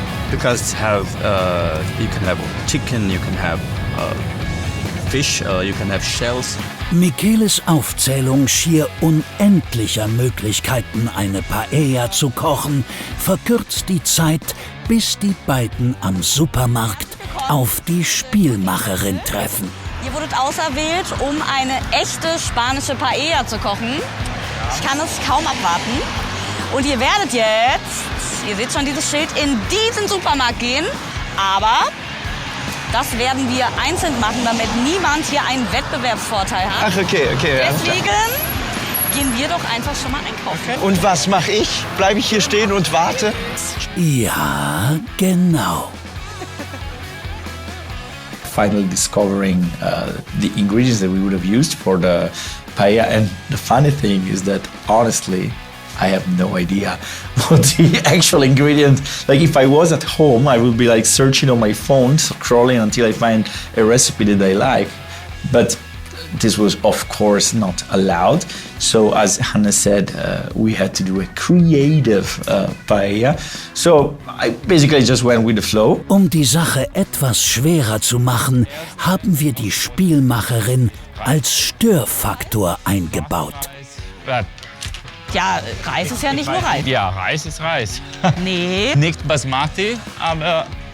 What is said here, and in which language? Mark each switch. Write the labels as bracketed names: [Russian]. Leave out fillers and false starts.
[English] You can have chicken, you can have fish, you can have shells. [German] Micheles Aufzählung schier unendlicher Möglichkeiten, eine Paella zu kochen, verkürzt die Zeit, bis die beiden am Supermarkt auf die Spielmacherin treffen. Ihr wurdet auserwählt, um eine echte spanische Paella zu kochen. Ich kann es kaum abwarten. Und ihr werdet jetzt, ihr seht schon dieses Schild, in diesen Supermarkt gehen. Aber das werden wir einzeln machen, damit niemand hier einen Wettbewerbsvorteil hat. Ach, okay. Deswegen gehen wir doch einfach schon mal einkaufen. Und was mache ich? Bleibe ich hier stehen und warte? Ja, genau. [English] Finally discovering the ingredients that we would have used for the paella. And the funny thing is that, honestly, I have no idea what the actual ingredient. Like, if I was at home, I would be like searching on my phone, scrolling until I find a recipe that I like. But this was, of course, not allowed. So, as Hannah said, we had to do a creative paella. So, I basically just went with the flow. [German] Um die Sache etwas schwerer zu machen, haben wir die Spielmacherin als Störfaktor eingebaut. Ja, Reis ist ja nicht nur Reis. Ja, Reis ist Reis. Nee. Nicht Basmati, aber...